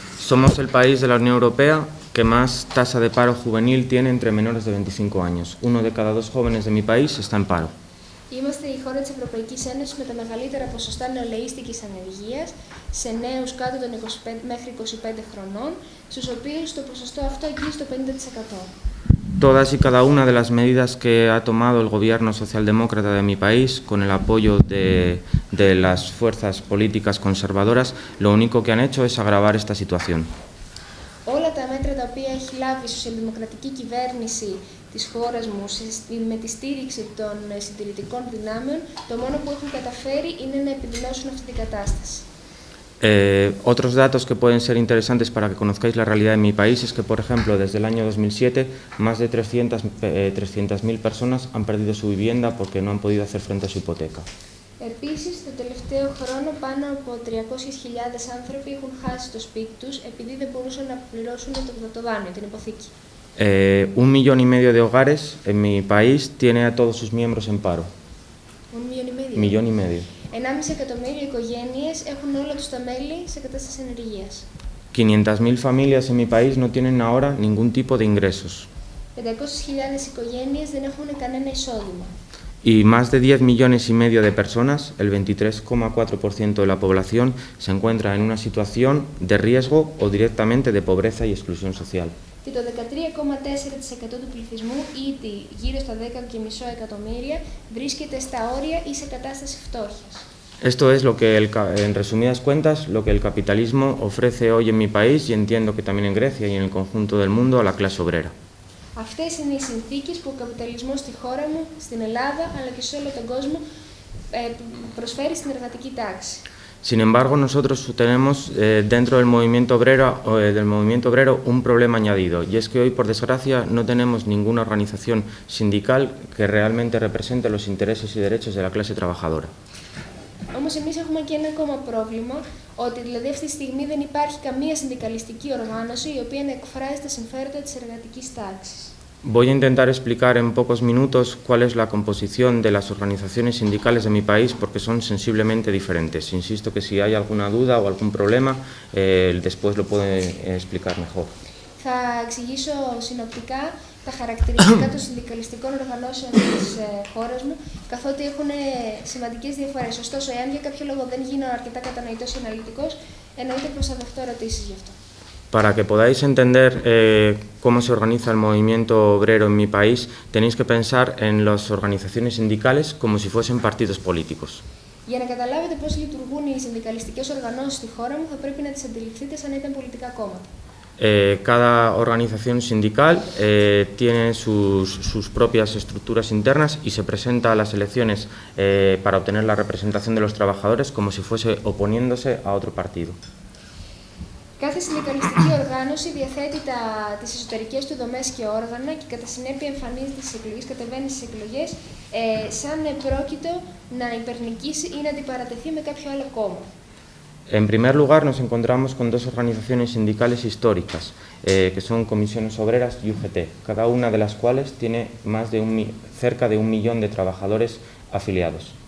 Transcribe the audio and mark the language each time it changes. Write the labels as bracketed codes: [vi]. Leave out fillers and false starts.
[es] Somos el país de la Unión Europea que más tasa de paro juvenil tiene entre menores de 25 años. Uno de cada dos jóvenes de mi país está en paro. [el] Είμαστε η χώρα της Ευρωπαϊκής Ένωσης με τα μεγαλύτερα ποσοστά νεολαίστικης ανεργίας σε νέους κάτω των 25 μέχρι 25 χρονών, στους οποίους το ποσοστό αυτό αγγίζει το 50%. [es] Todas y cada una de las medidas que ha tomado el gobierno socialdemócrata de mi país, con el apoyo de las fuerzas políticas conservadoras, lo único que han hecho es agravar esta situación. [el] Όλα τα μέτρα τα οποία έχει λάβει η σοσιαλδημοκρατική κυβέρνηση της χώρας μου με τη στήριξη των συντηρητικών δυνάμεων, το μόνο που έχουν καταφέρει είναι να επιδεινώσουν αυτή την κατάσταση. [es] Otros datos que pueden ser interesantes para que conozcáis la realidad de mi país es que, por ejemplo, desde el año 2007, más de 300.000 personas han perdido su vivienda porque no han podido hacer frente a su hipoteca. [el] Επίσης, το τελευταίο χρόνο πάνω από 300.000 άνθρωποι έχουν χάσει το σπίτι τους επειδή δεν μπορούσαν να πληρώσουν το δάνειο, την υποθήκη. [es] 1,5 millones de hogares en mi país tiene a todos sus miembros en paro. 1,5 millones. [el] 1,5 εκατομμύριο οικογένειες έχουν όλα τους τα μέλη σε κατάσταση ανεργίας. [es] 500.000 familias en mi país no tienen ahora ningún tipo de ingresos. [el] 500.000 οικογένειες δεν έχουν κανένα εισόδημα. [es] Y más de 10 millones y medio de personas, el 23,4% de la población, se encuentra en una situación de riesgo o directamente de pobreza y exclusión social. [el] Και το 13,4% του πληθυσμού, ήδη γύρω στα 10,5 εκατομμύρια, βρίσκεται στα όρια ή σε κατάσταση φτώχειας. [es] Esto es lo que, en resumidas cuentas, lo que el capitalismo ofrece hoy en mi país, y entiendo que también en Grecia y en el conjunto del mundo, a la clase obrera. [el] Αυτές είναι οι συνθήκες που ο καπιταλισμός στη χώρα μου, στην Ελλάδα, αλλά και σε όλο τον κόσμο προσφέρει στην εργατική τάξη. [es] Sin embargo, nosotros tenemos dentro del movimiento obrero un problema añadido, y es que hoy, por desgracia, no tenemos ninguna organización sindical que realmente represente los intereses y derechos de la clase trabajadora. [el] Όμως εμείς έχουμε και ένα ακόμα πρόβλημα, ότι δηλαδή αυτή τη στιγμή δεν υπάρχει καμία συνδικαλιστική οργάνωση η οποία να εκφράζει τα συμφέροντα της εργατικής τάξης. [es] Voy a intentar explicar en pocos minutos cuál es la composición de las organizaciones sindicales de mi país, porque son sensiblemente diferentes. Insisto que si hay alguna duda o algún problema, después lo puedo explicar mejor. [el] Θα εξηγήσω συνοπτικά τα χαρακτηριστικά των συνδικαλιστικών οργανώσεων της χώρας μου, καθότι έχουν σημαντικές διαφορές. Ωστόσο, εάν για κάποιο λόγο δεν γίνω αρκετά κατανοητός ή αναλυτικός, εννοείται πως θα δεχτώ ερωτήσεις γι' αυτό. [es] Para que podáis entender cómo se organiza el movimiento obrero en mi país, tenéis que pensar en las organizaciones sindicales como si fuesen partidos políticos. [el] Για να καταλάβετε πώς λειτουργούν οι συνδικαλιστικές οργανώσεις στη χώρα μου, θα πρέπει να τις αντιληφθείτε σαν να ήταν πολιτικά κόμματα. [es] Cada organización sindical tiene sus propias estructuras internas y se presenta a las elecciones para obtener la representación de los trabajadores como si fuese oponiéndose a otro partido. [el] Κάθε συνδικαλιστική οργάνωση οργάνωση διαθέτει τις εσωτερικές του δομές και όργανα και κατά συνέπεια εμφανίζεται στις εκλογές, κατεβαίνει στις εκλογές σαν πρόκειτο να υπερνικήσει ή να αντιπαρατεθεί με κάποιο άλλο κόμμα. [es] En primer lugar, nos encontramos con dos organizaciones sindicales históricas, que son Comisiones Obreras y UGT, cada una de las cuales tiene cerca de 1 millón de trabajadores afiliados.